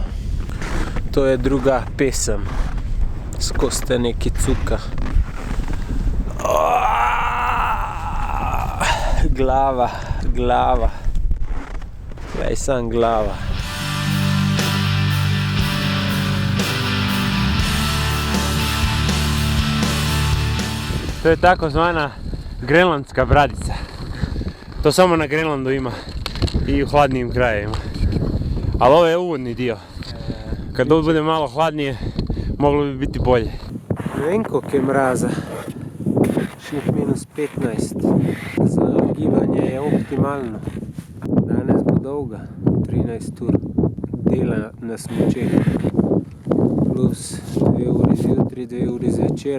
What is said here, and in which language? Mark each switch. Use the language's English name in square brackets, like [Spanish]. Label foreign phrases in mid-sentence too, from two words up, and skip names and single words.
[Slovenian] To je druga pesem. Skozi te neki cuka. Glava. Glej, sam glava. To je tako zvana grenlandska bradica. [Croatian] To samo na Grenlandu ima i u hladnijim krajevima. Ali ovo je uvodni dio. Kad ovo bude malo hladnije, moglo bi biti bolje. [Slovenian] Ne vem, koliko je mraza. -15. Za gibanje je optimalno. Danes bo dolga, 13 ur dela na smučeh. Plus 2 uri zjutraj, 2 uri zvečer.